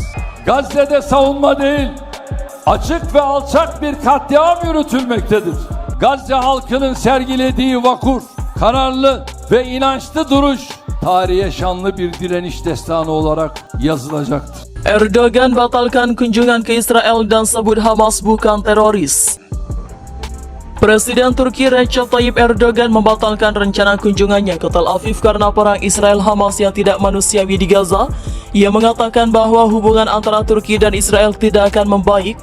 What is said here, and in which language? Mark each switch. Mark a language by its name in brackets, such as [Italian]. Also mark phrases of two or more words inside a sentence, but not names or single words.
[Turkish] Gazze'de savunma değil, açık ve alçak bir katliam yürütülmektedir. Gazze halkının sergilediği vakur, kararlı ve inançlı duruş tarihe şanlı bir direniş destanı olarak yazılacaktır. [Indonesian] Erdogan batalkan kunjungan ke Israel dan sebut Hamas bukan teroris. Presiden Turki Recep Tayyip Erdogan membatalkan rencana kunjungannya ke Tel Aviv karena perang Israel-Hamas yang tidak manusiawi di Gaza. Ia mengatakan bahwa hubungan antara Turki dan Israel tidak akan membaik.